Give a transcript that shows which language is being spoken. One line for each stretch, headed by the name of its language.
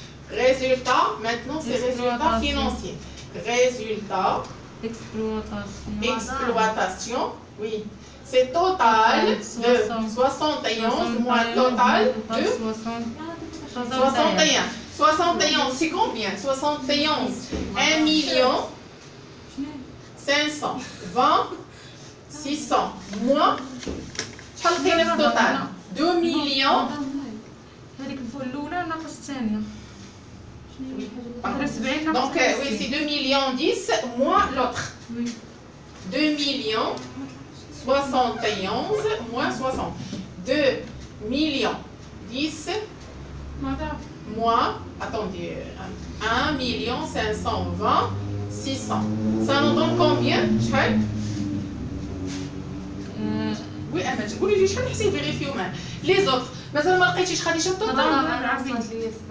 French: résultat maintenant c'est résultat financier résultat exploitation oui c'est total de 71 moins total de 61 71 c'est combien 71 1 million 520 600 moins
Arabic: شحال لقينا في التوتال
French: 2 millions
Arabic: هذيك الفول الاولى ناقص الثانيه
French: donc oui c'est 2 millions 10 moins l'autre 2 millions 71 moins 60 2 millions 10 moins attendez 1 million 520 600 ça nous donne combien
Arabic: شحال
French: oui Ahmed
Arabic: قولي لي شحال حسين فيريفيو معاه
French: les autres
Arabic: مازال ما لقيتيش خديجه التوتال